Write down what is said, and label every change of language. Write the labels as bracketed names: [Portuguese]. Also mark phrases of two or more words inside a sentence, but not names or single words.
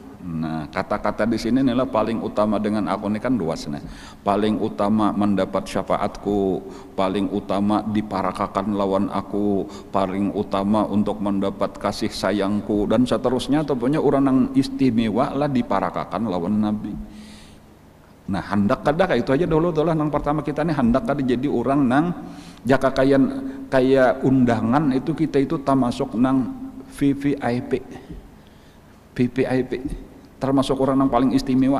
[Banjar] Nah, kata-kata di sini adalah paling utama dengan aku, ini kan luas nih. Paling utama mendapat syafaatku, paling utama diparakakan lawan aku, paling utama untuk mendapat kasih sayangku, dan seterusnya. Tentunya orang yang istimewa lah diparakakan lawan Nabi. Nah, hendak kada kayak itu aja dulu tuh lah. Nang pertama kita nih hendak kada jadi orang nang jaka kayak undangan itu kita itu termasuk nang VVIP. [Indonesian] Termasuk orang yang paling istimewa.